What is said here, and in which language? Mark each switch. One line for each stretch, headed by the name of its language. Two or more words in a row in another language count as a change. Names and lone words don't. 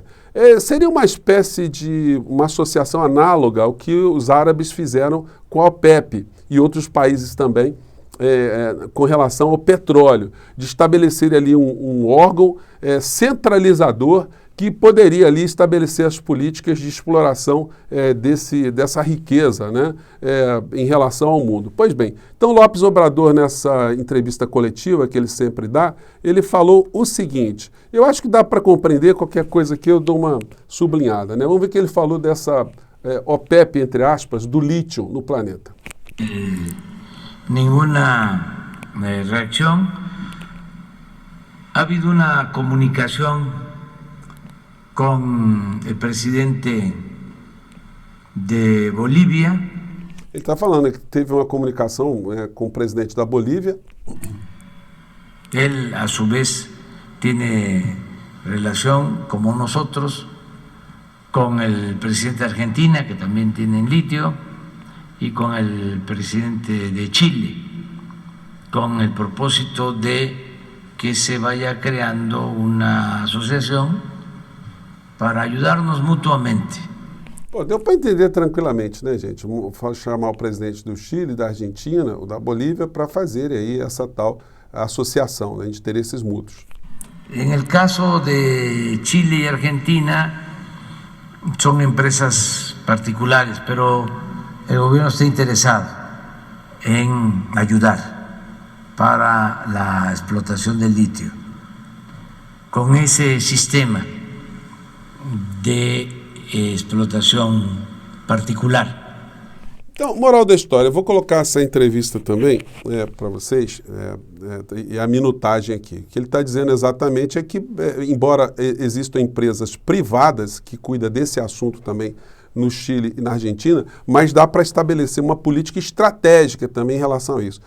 Portuguese: Seria uma espécie de uma associação análoga ao que os árabes fizeram com a OPEP e outros países também, com relação ao petróleo, de estabelecer ali um órgão centralizador que poderia ali estabelecer as políticas de exploração dessa riqueza, né, em relação ao mundo. Pois bem, então López Obrador, nessa entrevista coletiva que ele sempre dá, ele falou o seguinte, eu acho que dá para compreender qualquer coisa que eu dou uma sublinhada, né? Vamos ver que ele falou dessa OPEP, entre aspas, do lítio no planeta.
Spanish: Ninguna reacción. Ha habido una comunicación con el presidente de Bolívia.
Portuguese: Ele está falando que teve uma comunicação com o presidente da Bolívia.
Spanish: Él, a su vez, tiene relación, como nosotros, con el presidente de Argentina, que también tienen litio, y con el presidente de Chile, con el propósito de que se vaya creando una asociación para ayudarnos mutuamente.
Portuguese: Pô, deu para entender tranquilamente, né, gente? Vamos chamar o presidente do Chile, da Argentina, o da Bolívia, para fazer aí essa tal associação, né, de interesses mútuos.
Spanish: En el caso de Chile y Argentina, son empresas particulares, pero el gobierno está interesado en ayudar para la explotación del litio con ese sistema de explotação particular.
Portuguese: Então, moral da história, eu vou colocar essa entrevista também para vocês, e a minutagem aqui. O que ele está dizendo exatamente é que, embora existam empresas privadas que cuidam desse assunto também no Chile e na Argentina, mas dá para estabelecer uma política estratégica também em relação a isso.